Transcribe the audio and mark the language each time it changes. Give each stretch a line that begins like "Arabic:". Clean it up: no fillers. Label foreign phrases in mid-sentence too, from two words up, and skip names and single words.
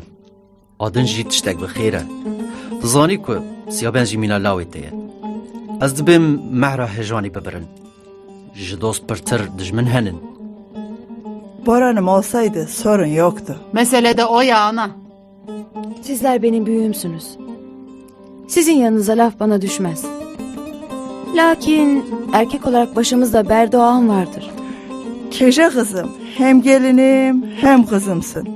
Kurdish: Adin jî tiştek bi xêr e. Dizanî ku siyabend jî mîna lawê te ye. Ez dibêm mehra hêjanî bibirin. Ji dost pirtir dijmin henin.
Turkish: Boran'ım olsaydı sorun yoktu. Mesele de o ya ana. Sizler benim büyüğümsünüz. Sizin yanınıza laf bana düşmez. Lakin erkek olarak başımızda Berdoğan vardır. Keşe kızım, hem gelinim hem kızımsın.